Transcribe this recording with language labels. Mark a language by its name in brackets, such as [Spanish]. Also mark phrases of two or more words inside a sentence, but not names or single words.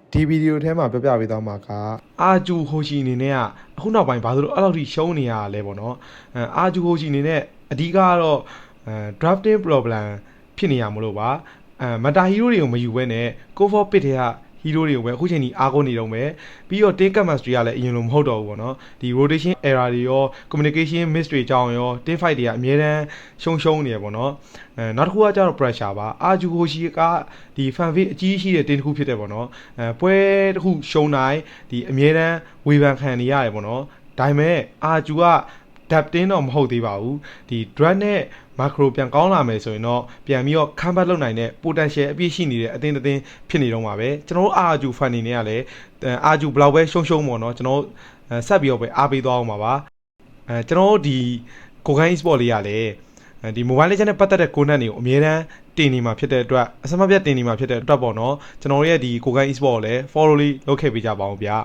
[Burmese] ဒီဗီဒီယိုထဲမှာပြပြပေးသွားမှာကအာဂျူဟိုရှီအနေနဲ့ကအခုနောက်ပိုင်းဘာလို့အဲ့လောက်ထိရှုံးနေရလဲပေါ့နော်အာဂျူဟိုရှီအနေနဲ့အဓိကကတော့ [English] drafting problem [Burmese] ဖြစ်နေရမလို့ပါမတာဟီရိုတွေကိုမယူဘဲနဲ့ [English] cover pit [Burmese] တွေကဟီရိုတွေကိုပဲအခုချိန် ကြီးအားကိုးနေတော့မယ်ပြီးတော့ [English] team chemistry [Burmese] ကလည်းအရင်လိုမဟုတ်တော့ဘူးပေါ့နော်ဒီ [English] rotation error [Burmese] တွေရော [English] communication miss [Burmese] တွေကြောင့်ရော [English] team fight [Burmese] တွေကအများတန်းရှုံးနေရပေါ့နော်နောက်တစ်ခုကကျတော့ pressure ပါ အာဂျူဟိုရှီကဒီ [English] fan base [Burmese] အကြီးရှိတဲ့ team တစ်ခုဖြစ်တယ်ပေါ့နော်ပွဲတစ်ခုရှုံးတိုင်းဒီအများတန်းဝေဖန်ခံ နေရတယ်ပေါ့နော်ဒါပေမဲ့အာဂျူကdepth တော့မဟုတ်သေးပါဘူးဒီ drag နဲ့ macro ပြန်ကောင်းလာမယ်ဆိုရင်တော့ပြန်ပြီးတော့ comeback လုပ်နိုင်တဲ့ potential အပြည့်ရှိနေတဲ့အသင်းဖြစ်နေတော့မှာပဲကျွန်တော်တို့အာဂျူ fan နေနဲ့ကလည်းအာဂျူဘလောက်ပဲရှုံးပေါ့နော်ကျွန်တော်ဆက်ပြီးတော့ပဲအားပေးသွားအောင်ပါကျွန်တော်တို့ဒီ Kogan Esport လေးကလည်းဒီ mobile legend နဲ့ပတ်သက်တဲ့ content တွေကိုအများတန်းတင်နေမှာဖြစ်တဲ့အတွက်အစမပြတ်တင်နေမှာဖြစ်တဲ့အတွက်ပေါ့နော်ကျွန်တော်တို့ရဲ့ဒီ Kogan Esport ကိုလည်း follow လေးလုပ်ခဲ့ပေးကြပါဦးဗျာ